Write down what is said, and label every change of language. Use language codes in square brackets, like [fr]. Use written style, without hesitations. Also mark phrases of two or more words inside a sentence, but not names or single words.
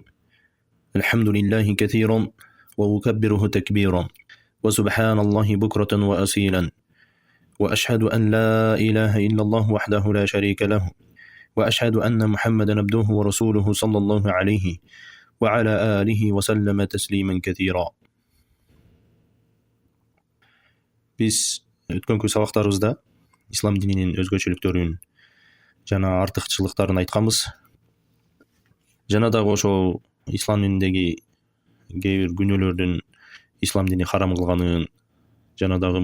[ar] الحمد لله كثيرا وأكبره تكبيرا وسبحان الله بكرة وأصيلا وأشهد أن لا إله إلا الله وحده لا شريك له وأشهد أن محمدا عبده ورسوله صلى الله عليه وعلى آله وسلم تسليما كثيرا. [ky] Biz өткөнкү сабактарыбызда ислам дининин өзгөчөлүктөрүн жана артыкчылыктарын айтканбыз. Жана дагы ошол ислам дининдеги кээ бир күнөөлөрдүн ислам дини харам кылганын, жана дагы